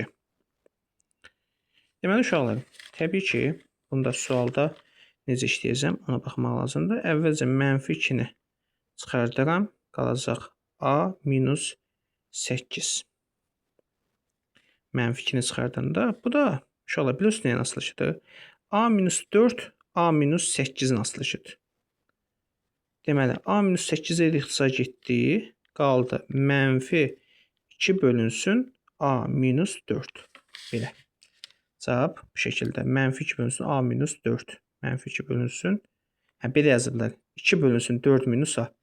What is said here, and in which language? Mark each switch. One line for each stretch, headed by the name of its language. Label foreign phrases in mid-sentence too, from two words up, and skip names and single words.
Azerbaijani: Deməli, uşaqlar, təbii ki, bunda sualda necə işləyəcəm, ona baxmaq lazımdır. Əvvəlcə mənfi 2-ni çıxardıram, qalacaq a minus 8. Mənfi 2-ni çıxardanda, bu da uşaqlar plus nəyin asılışıdır? A minus 4, A minus 8-in asılışıdır. Deməli, A minus 8-ə ixtisar getdi, qaldı mənfi 2 bölünsün A minus 4. Belə. Cavab bu şəkildə. Mənfi 2 bölünsün A minus 4. Mənfi 2 bölünsün. Belə yazırlar. 2 bölünsün 4 minus A.